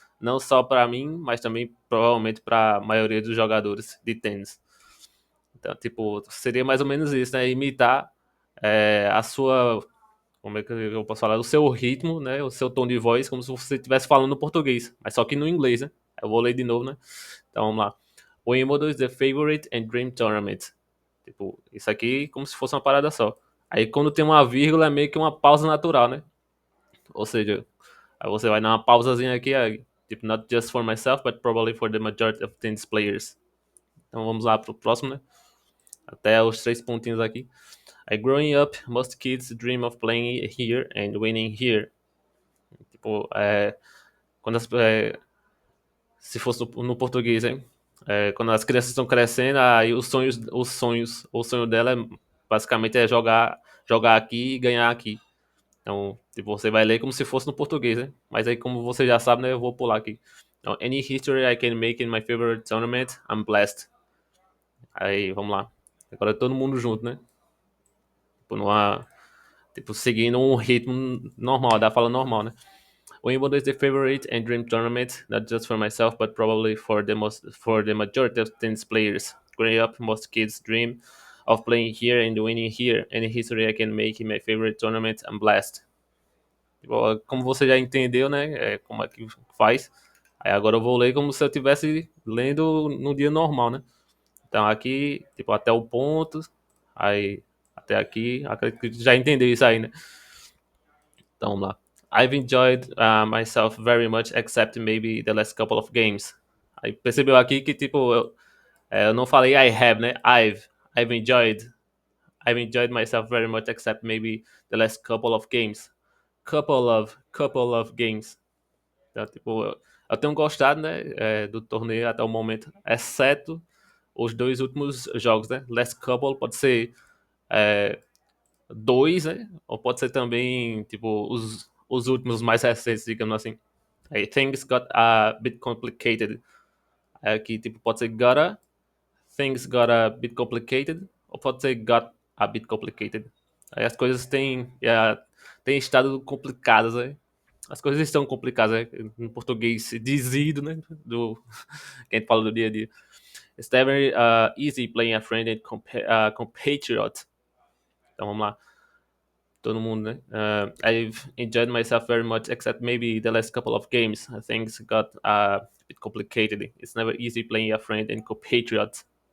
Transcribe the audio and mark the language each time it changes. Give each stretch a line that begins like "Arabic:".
Portuguese: Não só para mim, mas também provavelmente para a maioria dos jogadores de tênis. Então, tipo, seria mais ou menos isso, né? Imitar a sua, como é que eu posso falar? O seu ritmo, né? O seu tom de voz, como se você estivesse falando português, mas só que no inglês, né? Eu vou ler de novo, né? Então vamos lá.
English: Wimbledon is the favorite and dream tournament.
Portuguese: Tipo, isso aqui como se fosse uma parada só. Aí quando tem uma vírgula é meio que uma pausa natural, né? Ou seja, aí você vai dar uma pausazinha aqui, aí, tipo,
English: not just for myself, but probably for the majority of tennis players.
Portuguese: Então vamos lá pro próximo, né? Até os três pontinhos aqui.
English: Growing up, most kids dream of playing here and winning here.
Portuguese: Tipo, quando se fosse no português, hein? Quando as crianças estão crescendo, aí o sonho dela basicamente é jogar aqui e ganhar aqui. Então, tipo, você vai ler como se fosse no português, né? Mas aí, como você já sabe, né? Eu vou pular aqui. Então,
English: any history I can make in my favorite tournament, I'm blessed.
Portuguese: Aí, vamos lá. Agora todo mundo junto, né? Tipo, tipo seguindo um ritmo normal, da fala normal, né? Wimbledon is the favorite and dream tournament, not just for myself, but probably for the majority of tennis players. Growing up, most kids dream of playing here and winning here. Any history I can make in my favorite tournament, I'm blessed. Como você já entendeu, né? Como é que faz. Aí agora eu vou ler como se eu estivesse lendo no dia normal, né? Então aqui, tipo, até o ponto. Aí até aqui. Acredito que já entendeu isso aí, né? Então vamos lá.
English: I've enjoyed myself very much, except maybe the last couple of games.
Portuguese: Aí percebeu aqui que, tipo, eu não falei
English: I have,
Portuguese: né?
English: I've enjoyed. I've enjoyed myself very much, except maybe the last couple of games. Couple of games.
Portuguese: Então, tipo, eu tenho gostado, né, do torneio até o momento, exceto os dois últimos jogos, né?
English: Last couple
Portuguese: pode ser é, dois, né? Ou pode ser também, tipo, os últimos mais recentes, digamos assim. Aí
English: things got a bit complicated.
Portuguese: Aí aqui, tipo, pode ser
English: gotta, things got a bit complicated,
Portuguese: ou pode ser
English: got a bit complicated.
Portuguese: Aí as coisas têm estado complicadas, né? As coisas estão complicadas, né? No português dizido, né? Que a gente fala do dia a dia.
English: It's never easy playing a friend and compatriot.
Portuguese: Então vamos lá. Todo mundo, né?
English: I've enjoyed myself very much, except maybe the last couple of games. Things got a bit complicated. It's never easy playing a friend and compatriot.